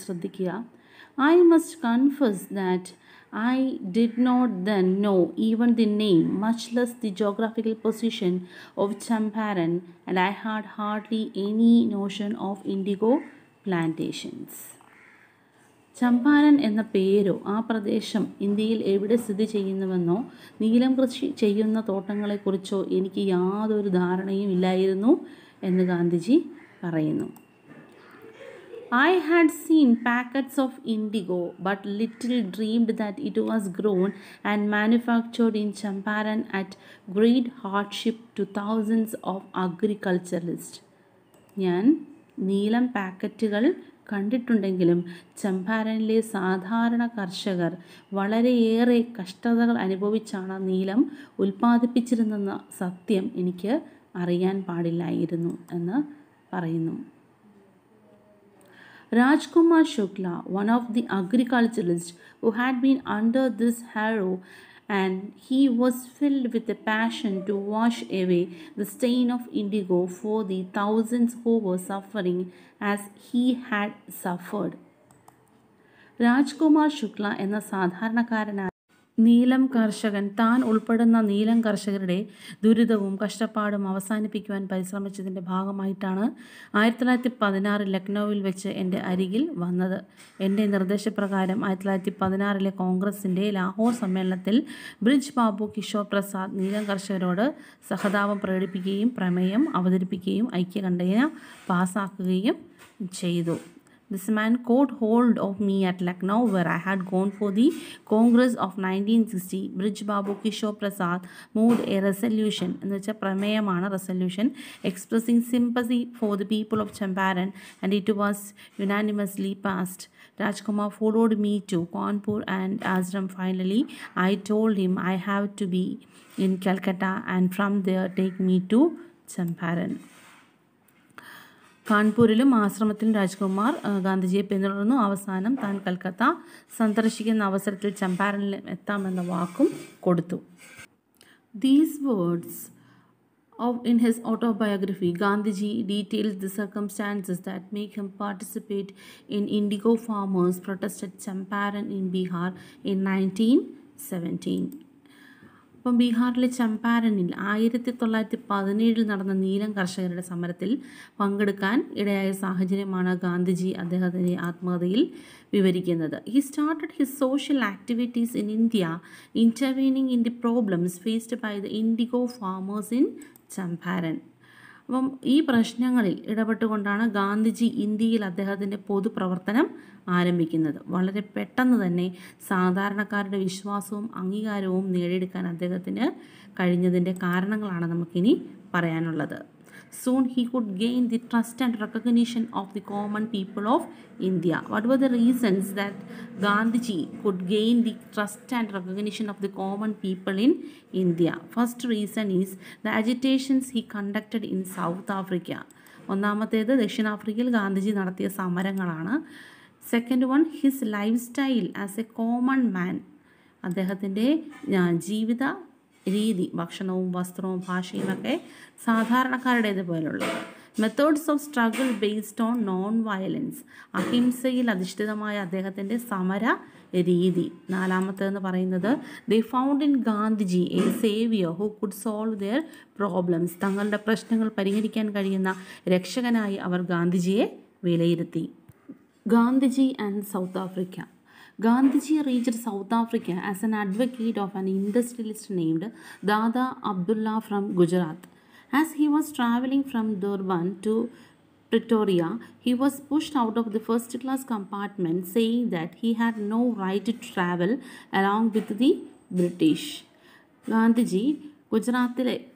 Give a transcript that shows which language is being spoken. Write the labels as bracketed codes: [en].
[ml] ശ്രദ്ധിക്കുക. [en] I must confess that I did not then know even the name, much less the geographical position of Champaran, and I had hardly any notion of indigo plantations. [ml] Champaran എന്ന പേരോ ആ പ്രദേശം ഇന്ത്യയിൽ എവിടെ സ്ഥിതി ചെയ്യുന്നുവെന്നോ നീലം കൃഷി ചെയ്യുന്ന തോട്ടങ്ങളെക്കുറിച്ചോ എനിക്ക് യാതൊരു ധാരണയും ഇല്ലായിരുന്നു എന്ന് ഗാന്ധിജി പറയുന്നു. [en] I had seen packets of indigo, but little dreamed that it was grown and manufactured in Champaran at great hardship to thousands of agriculturalists. [ml] ഞാൻ നീലം പാക്കറ്റുകൾ കണ്ടിട്ടുണ്ടെങ്കിലും ചമ്പാരനിലെ സാധാരണ കർഷകർ വളരെയേറെ കഷ്ടതകൾ അനുഭവിച്ചാണ് നീലം ഉൽപ്പാദിപ്പിച്ചിരുന്നെന്ന സത്യം എനിക്ക് അറിയാൻ പാടില്ലായിരുന്നു എന്ന് പറയുന്നു. [en] Rajkumar Shukla, one of the agriculturalists who had been under this harrow, and he was filled with a passion to wash away the stain of indigo for the thousands who were suffering as he had suffered. [ml] Rajkumar Shukla എന്ന സാധാരണക്കാരനായ നീലം കർഷകൻ താൻ ഉൾപ്പെടുന്ന നീലം കർഷകരുടെ ദുരിതവും കഷ്ടപ്പാടും അവസാനിപ്പിക്കുവാൻ പരിശ്രമിച്ചതിൻ്റെ ഭാഗമായിട്ടാണ് 1916 ലക്നൌവിൽ വെച്ച് എൻ്റെ അരികിൽ വന്നത്. എൻ്റെ നിർദ്ദേശപ്രകാരം 1916 കോൺഗ്രസിൻ്റെ ലാഹോർ സമ്മേളനത്തിൽ ബ്രിജ് ബാബു കിഷോർ പ്രസാദ് നീലം കർഷകരോട് സഹതാപം പ്രകടിപ്പിക്കുകയും പ്രമേയം അവതരിപ്പിക്കുകയും ഐക്യകണ്ഠേന പാസ്സാക്കുകയും ചെയ്തു. [en] This man caught hold of me at Lucknow, where I had gone for the Congress of 1960. Brij Babu Kishore Prasad moved a resolution, [ml] എന്ന് വെച്ചാൽ പ്രമേയമാണ് [en] resolution, expressing sympathy for the people of Champaran, and it was unanimously passed. Rajkumar followed me to Kanpur and Ashram. Finally, I told him I have to be in Calcutta, and from there take me to Champaran. [ml] കാൺപൂരിലും ആശ്രമത്തിലും Rajkumar ഗാന്ധിജിയെ പിന്തുടർന്നു. അവസാനം താൻ കൽക്കത്ത സന്ദർശിക്കുന്ന അവസരത്തിൽ ചമ്പാരനിൽ എത്താമെന്ന വാക്കും കൊടുത്തു. [en] These words in his autobiography, Gandhiji details the circumstances that make him participate in indigo farmers' protest at Champaran in Bihar in 1917. [ml] അപ്പം ബീഹാറിലെ ചമ്പാരനിൽ 1917 നടന്ന നീലം കർഷകരുടെ സമരത്തിൽ പങ്കെടുക്കാൻ ഇടയായ സാഹചര്യമാണ് ഗാന്ധിജി അദ്ദേഹത്തിൻ്റെ ആത്മകഥയിൽ വിവരിക്കുന്നത്. [en] He started his social activities in India, intervening in the problems faced by the indigo farmers in Champaran. [ml] അപ്പം ഈ പ്രശ്നങ്ങളിൽ ഇടപെട്ടുകൊണ്ടാണ് ഗാന്ധിജി ഇന്ത്യയിൽ അദ്ദേഹത്തിൻ്റെ പൊതുപ്രവർത്തനം ആരംഭിക്കുന്നത്. വളരെ പെട്ടെന്ന് തന്നെ സാധാരണക്കാരുടെ വിശ്വാസവും അംഗീകാരവും നേടിയെടുക്കാൻ അദ്ദേഹത്തിന് കഴിഞ്ഞതിൻ്റെ കാരണങ്ങളാണ് നമുക്കിനി പറയാനുള്ളത്. [en] Soon he could gain the trust and recognition of the common people of India. What were the reasons that Gandhiji could gain the trust and recognition of the common people in India? First reason is the agitations he conducted in South Africa. [ml] ഒന്നാമത്തേത് ദക്ഷിണാഫ്രിക്കയിൽ ഗാന്ധിജി നടത്തിയ സമരങ്ങളാണ്. [en] Second one, his life style as a common man. [ml] അദ്ദേഹത്തിൻ്റെ ജീവിത രീതി, ഭക്ഷണവും വസ്ത്രവും ഭാഷയുമൊക്കെ സാധാരണക്കാരുടേത് പോലുള്ളത്. [en] Methods of struggle based on non violence. [ml] അഹിംസയിൽ അധിഷ്ഠിതമായ അദ്ദേഹത്തിൻ്റെ സമര രീതി. നാലാമത്തേതെന്ന് പറയുന്നത് [en] They found in Gandhiji a saviour who could solve their problems. [ml] തങ്ങളുടെ പ്രശ്നങ്ങൾ പരിഹരിക്കാൻ കഴിയുന്ന രക്ഷകനായി അവർ ഗാന്ധിജിയെ വിലയിരുത്തി. [en] Gandhiji and South Africa. Gandhiji reached South Africa as an advocate of an industrialist named Dada Abdullah from Gujarat. As he was traveling from Durban to Pretoria, he was pushed out of the first-class compartment, saying that he had no right to travel along with the British. [ml] Gandhiji ഗുജറാത്തിലെ